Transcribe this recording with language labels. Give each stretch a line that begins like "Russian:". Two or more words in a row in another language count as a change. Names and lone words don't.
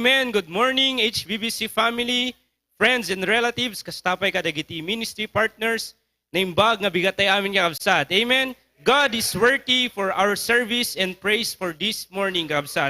English: Good morning, HBBC family, friends and relatives,
Iloko: kastapay kadagiti
English: ministry partners,
Iloko: naimbag nga bigatay amin kakabsat.
English: Amen. God is worthy for our service and praise for this morning kakabsat.